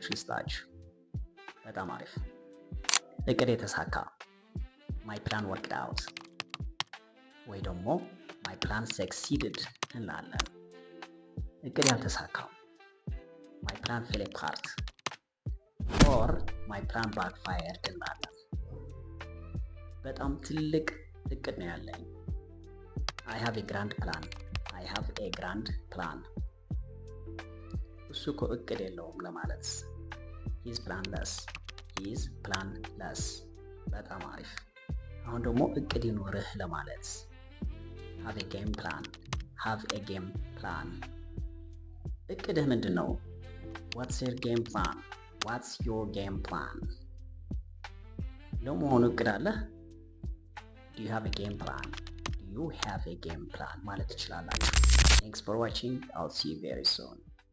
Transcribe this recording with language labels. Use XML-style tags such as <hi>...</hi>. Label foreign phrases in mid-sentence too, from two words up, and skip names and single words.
<am>ልስጣችሁ። በጣም አሪፍ። እቅድ የተሳካ</am> <en>my plan worked out፣</en> <am>ወይ ደግሞ</am> <en>my plan succeeded</en> <am>እንላለን። እቅድ ያልተሳካው</am> <en>my plan fell apart or my plan backfired</en> <am>እንላለን። በጣም ትልቅ እቅድ ነው ያለኝ።</am> <en>I have a grand plan. I have a grand plan.</en> <am>እሱ እኮ እቅድ የለውም ለማለት።</am> <en>He is planless. He is planless.</en> <am>በጣም አሪፍ። አሁን ደግሞ እቅድ ይኖርህ ለማለት</am> <en>have a game plan. Have a game plan.</en> <am>እቅድህ ምንድን ነው?</am> <en>What's your game plan? What's your game plan?</en> <am>ለመሆኑ እቅድ አለህ?</am> <en>Do you have a game plan? You have a game plan</en> <am>ማለት ትችላላችሁ።</am> <en>Thanks for watching. I'll see you very soon.</en>